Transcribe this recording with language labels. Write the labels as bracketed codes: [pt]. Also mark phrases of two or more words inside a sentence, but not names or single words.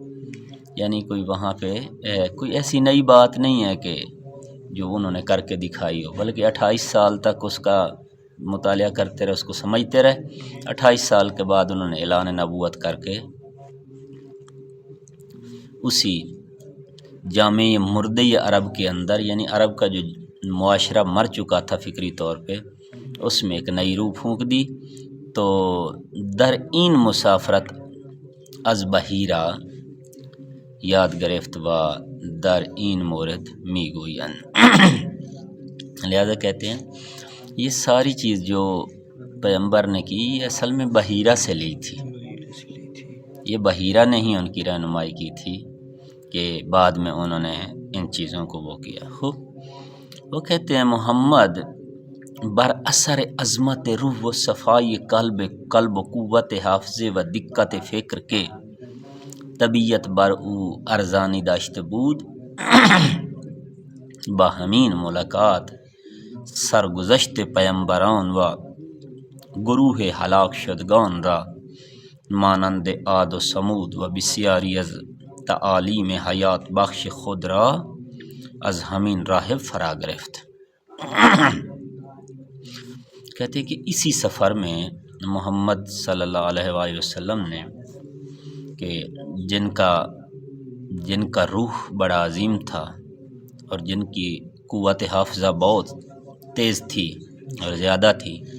[ur] یعنی کوئی وہاں پہ کوئی ایسی نئی بات نہیں ہے کہ جو انہوں نے کر کے دکھائی ہو، بلکہ 28 سال تک اس کا مطالعہ کرتے رہے، اس کو سمجھتے رہے۔ 28 سال کے بعد انہوں نے اعلان نبوت کر کے اسی جامع مردے عرب کے اندر، یعنی عرب کا جو معاشرہ مر چکا تھا فکری طور پہ، اس میں ایک نئی روح پھونک دی۔ [fa] تو در این مسافرت از بحیرہ یاد گرفت و در این مورد می گوین۔ [ur] لہذا کہتے ہیں یہ ساری چیز جو پیغمبر نے کی یہ اصل میں بحیرہ سے لی تھی، یہ بحیرہ نے ہی ان کی رہنمائی کی تھی کہ بعد میں انہوں نے ان چیزوں کو وہ کیا۔ [fa] خوب، [ur] وہ کہتے ہیں [fa] محمد بر اثر عظمت روح و صفائی قلب و قوت حافظے و دقت فکر کے طبیعت بر او ارزانی داشته بود، با همین ملاقات سرگذشت پیامبران و گروه هلاک شدگان را مانند عاد و ثمود و بسیاری از تعالیم حیات بخش خود را از همین راہب فرا گرفت۔ [ur] کہتے کہ اسی سفر میں محمد صلی اللہ علیہ وآلہ وسلم نے کہ جن کا جن کا روح بڑا عظیم تھا اور جن کی قوت حافظہ بہت تیز تھی اور زیادہ تھی،